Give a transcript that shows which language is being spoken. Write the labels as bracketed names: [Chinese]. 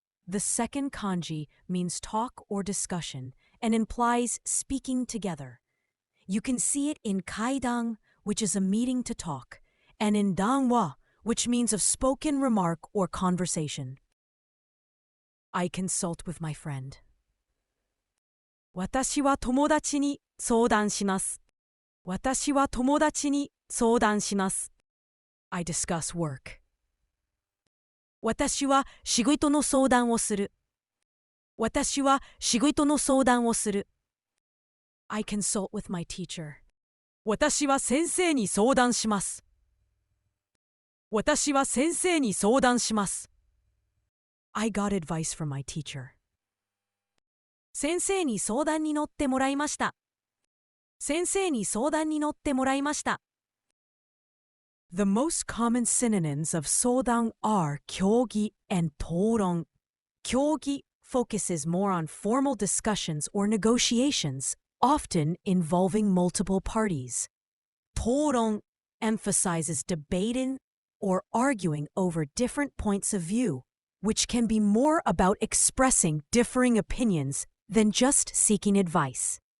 [English] The second kanji means talk or discussion, and implies speaking together. You can see it in kaidan, which is a meeting to talk, and in danwa, which means a spoken remark or conversation. I consult with my friend. [Japanese] 私は友達に相談します。私は友達に相談します。 [English] I discuss work. [Japanese] 私は仕事の相談をする。私は仕事の相談をする。 [English] I consult with my teacher. [Japanese] 私は先生に相談します。私は先生に相談します。 [English] I got advice from my teacher. [Japanese] 先生に相談に乗ってもらいました。先生に相談に乗ってもらいました。 [English] The most common synonyms of sodan are kyogi and toron. Kyogi focuses more on formal discussions or negotiations, often involving multiple parties. Toron emphasizes debating or arguing over different points of view, which can be more about expressing differing opinions than just seeking advice.